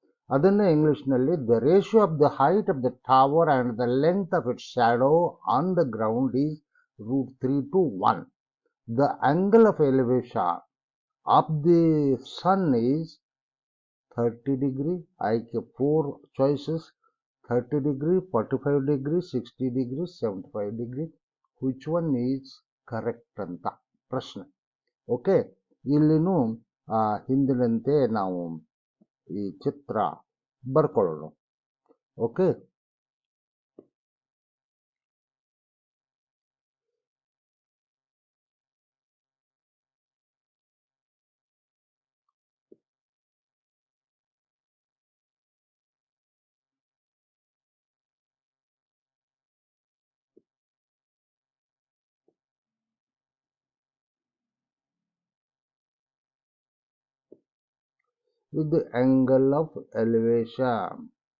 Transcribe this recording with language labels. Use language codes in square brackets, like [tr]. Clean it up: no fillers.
[en] ಅದನ್ನೇ ಇಂಗ್ಲಿಷ್ನಲ್ಲಿ the ratio of the height of the tower and the length of its shadow on the ground is √3:1. The angle of elevation of the sun is 30 degree. ಆಯ್ಕೆ 4 choices: 30 degree, 45 degree, 60 degree, 75 degree. Which one is correct ಅಂತ ಪ್ರಶ್ನೆ. [kn] Okay, ಇಲ್ಲಿನೂ ಹಿಂದಿನಂತೆ ನಾವು ಈ ಚಿತ್ರ ಬರ್ಕೊಳ್ಳೋಣ. [en] okay, with the angle of elevation